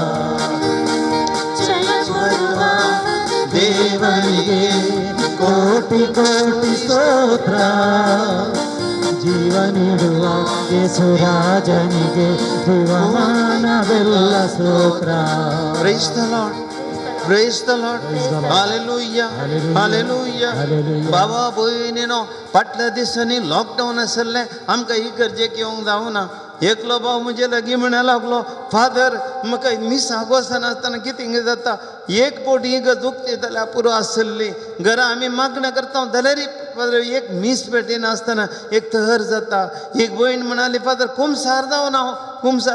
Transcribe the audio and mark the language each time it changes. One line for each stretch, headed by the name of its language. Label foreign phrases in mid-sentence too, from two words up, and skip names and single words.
Kannada: ಜಯ ಕೊಡುವ ದೇವರಿಗೆ ಕೋಟಿ ಕೋಟಿ ಸ್ತೋತ್ರ ಜೀವ ನೀಡುವ ಯೇಸುರಾಜನಿಗೆ ಜೀವಮಾನವೆಲ್ಲ ಸ್ತೋತ್ರ
English: Praise the Lord. Praise the Lord. Hallelujah. Hallelujah.
Konkani: बाबा भयणीनो फाटल्या दिसांनी लॉकडाऊन आसले आमकां ही गरजेक येवंक जावना एकलो भाव म्हजे लागीं म्हणूंक लागलो फादर म्हाका मिसाक वचनासतना कितें जाता एक पोट ही दुखती जाल्यार पुरो आसली घरा आमी मागणें करता जाल्यार एक मीस पेटिनासतना एक तहर जाता एक भयण म्हणाली फादर कुमसार जावन हांव कुमसार